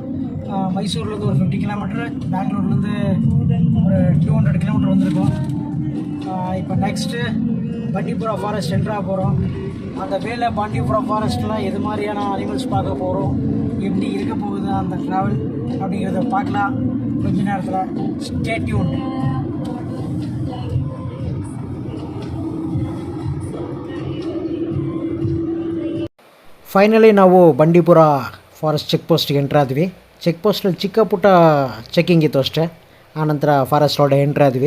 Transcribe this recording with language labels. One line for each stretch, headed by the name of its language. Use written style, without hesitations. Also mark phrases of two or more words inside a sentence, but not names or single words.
Tamil: மைசூர்லேருந்து ஒரு 50 கிலோமீட்டர், பெங்களூர்லேருந்து ஒரு 200 கிலோமீட்டர் வந்திருக்கோம். இப்போ நெக்ஸ்ட்டு பண்டிபுரா
English: forest entry
Tamil: போகிறோம். அந்த வேலை பண்டிபுரா ஃபாரஸ்ட்டில் எது மாதிரியான அனிமல்ஸ் பார்க்க போகிறோம், எப்படி இருக்க போகுது அந்த ட்ராவல் அப்படிங்கிறத பார்க்கலாம் கொஞ்ச நேரத்தில்.
English: Stay tuned.
Kannada: ಫೈನಲಿ ನಾವು ಬಂಡೀಪುರ
English: forest check post
Kannada: ಎಂಟ್ರಾದ್ವಿ.
English: check post
Kannada: ಚಿಕ್ಕ ಪುಟ್ಟ ಚೆಕ್ಕಿಂಗ್ ಇತ್ತು ಅಷ್ಟೇ. ಆನಂತರ
English: forest road
Kannada: ಎಂಟ್ರಾದ್ವಿ.